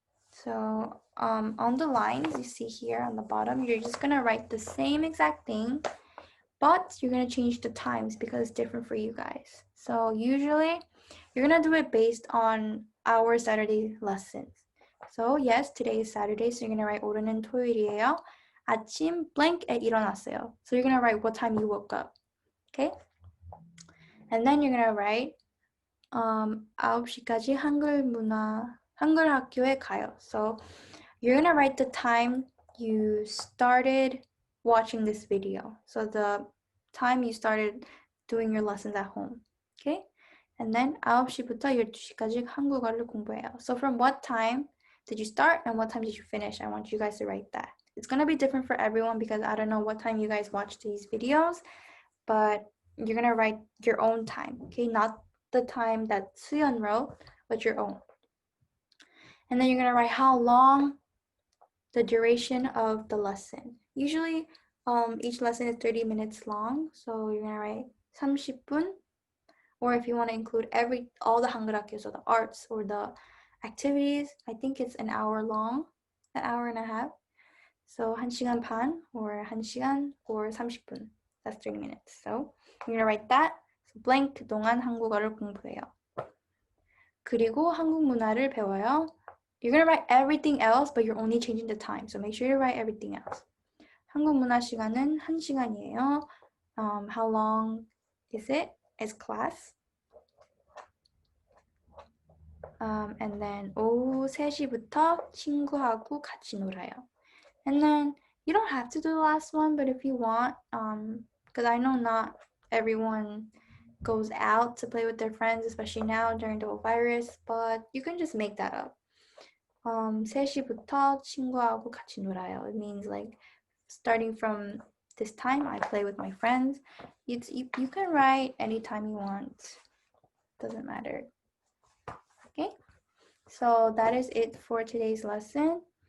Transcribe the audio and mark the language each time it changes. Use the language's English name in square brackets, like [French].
[English] So on the lines you see here on the bottom, you're just going to write the same exact thing, but you're going to change the times because it's different for you guys. So usually, you're going to do it based on our Saturday lessons. So yes, today is Saturday, so you're going to write [Korean] 오늘은 토요일이에요. 아침 blank에 일어났어요. [English] So you're going to write what time you woke up. Okay? And then you're gonna write [Korean] 9시까지 한글학교에 가요. [English] So you're gonna write the time you started watching this video. So the time you started doing your lessons at home. Okay? And then [Korean] 9시부터 12시까지 한국어를 공부해요. [English] So from what time did you start and what time did you finish? I want you guys to write that. It's gonna be different for everyone because I don't know what time you guys watch these videos, but you're gonna write your own time, okay? Not the time that Suyeon wrote, but your own. And then you're gonna write how long, the duration of the lesson. Usually, each lesson is 30 minutes long, so you're gonna write 30분, or if you want to include all the 한글학교, so the arts or the activities, I think it's an hour long, an hour and a half. So 1시간 반, or 1시간, or 30분. That's 30 minutes. So you're gonna write that. So blank [Korean] 동안 한국어를 공부해요. 그리고 한국 문화를 배워요. [English] You're gonna write everything else, but you're only changing the time. So make sure you write everything else. [Korean] 한국 문화 시간은 1시간이에요. [English] How long is it? Is class? And then [Korean] 오후 3시부터 친구하고 같이 놀아요. [English] And then you don't have to do the last one, but if you want, because I know not everyone goes out to play with their friends, especially now during the whole virus, but you can just make that up. [Korean] 3시부터 친구하고 같이 놀아요. [English] It means like starting from this time, I play with my friends. You can write anytime you want. Doesn't matter. Okay? So that is it for today's lesson.